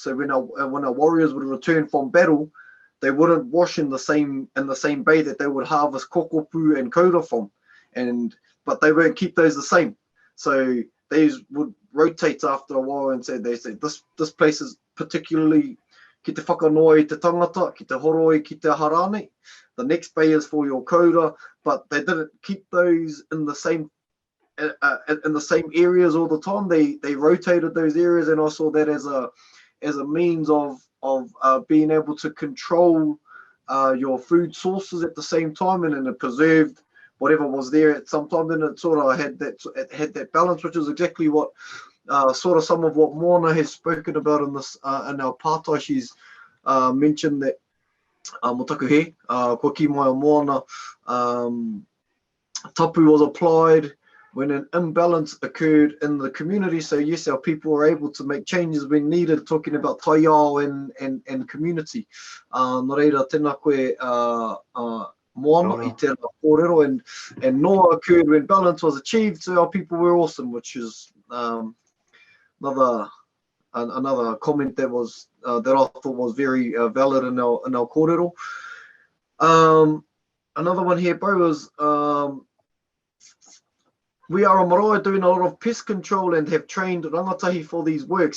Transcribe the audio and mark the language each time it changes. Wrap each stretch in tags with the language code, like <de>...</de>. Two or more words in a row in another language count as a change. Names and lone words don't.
<en>So when our warriors would return from battle, they wouldn't wash in the same bay that they would harvest kokopu and kaura from, but they won't keep those the same. So they would rotate after a while, and they say this place is particularly</en> <mi>ki te whakanoi te tangata, ki te horoi, ki te harane.</mi> <en>The next bay is for your kaura, but they didn't keep those in the same areas all the time. They rotated those areas, and I saw that as a means of being able to control your food sources at the same time, and then it preserved whatever was there at some time. Then it sort of had that balance, which is exactly what sort of some of what Moana has spoken about in this in our pātai. She's mentioned that</en> <mi>motaku he ko ki mai o Moana,</mi> <en>tapu was applied when an imbalance occurred in the community. So yes, our people were able to make changes when needed, talking about</en> <mi>tai ao</mi> <en>and community.</en> <mi>Nō reira, tēnā koe Moana i tērā kōrero,</mi> <en>and noa occurred when balance was achieved, so our people were awesome, which is another comment that was that I thought was very valid in our kōrero. Another one here, bro, was We are a marae doing a lot of pest control and have trained rangatahi for these works.</en>